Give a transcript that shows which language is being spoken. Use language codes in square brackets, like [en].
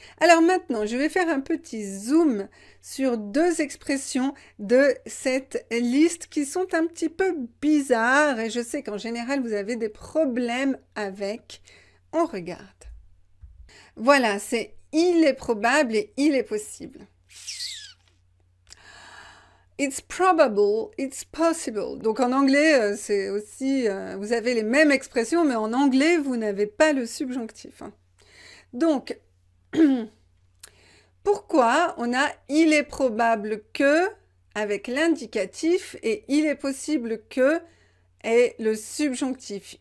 [fr] Alors maintenant, je vais faire un petit zoom sur deux expressions de cette liste qui sont un petit peu bizarres et je sais qu'en général, vous avez des problèmes avec. On regarde. Voilà, c'est « il est probable » et « il est possible ». [en] It's probable, it's possible. [fr] Donc en anglais, c'est aussi, vous avez les mêmes expressions, mais en anglais, vous n'avez pas le subjonctif, hein. Donc, pourquoi on a il est probable que avec l'indicatif et il est possible que et le subjonctif.